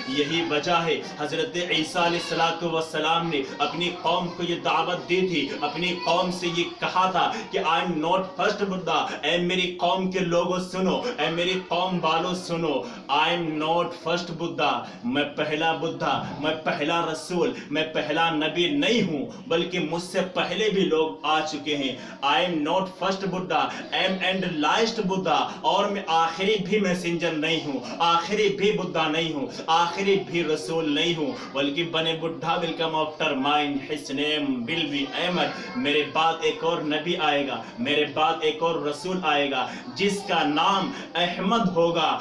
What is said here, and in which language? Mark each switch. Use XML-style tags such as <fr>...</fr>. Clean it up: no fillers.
<ur>یہی وجہ ہے حضرت عیسیٰ علیہ السلام نے اپنی قوم کو یہ دعوت دی تھی، اپنی قوم سے یہ کہا تھا کہ</ur> <en>I am not first Buddha.</en> <ur>اے میری قوم کے لوگوں سنو، اے میری قوم والوں سنو،</ur> <en>I am not first Buddha,</en> <ur>میں پہلا بدھا، میں پہلا رسول، میں پہلا نبی نہیں ہوں، بلکہ مجھ سے پہلے بھی لوگ آ چکے ہیں.</ur> <en>I am not first Buddha, I am and last Buddha.</en> <ur>اور میں آخری بھی میسنجر نہیں ہوں، آخری بھی بدھا نہیں ہوں، آخری بھی رسول نہیں ہوں، بلکہ بنے بڈھا</ur> <en>will come after mine, his name will be Ahmed.</en> <ur>میرے بعد ایک اور نبی آئے گا، میرے بعد ایک اور رسول آئے گا جس کا نام احمد ہوگا.</ur>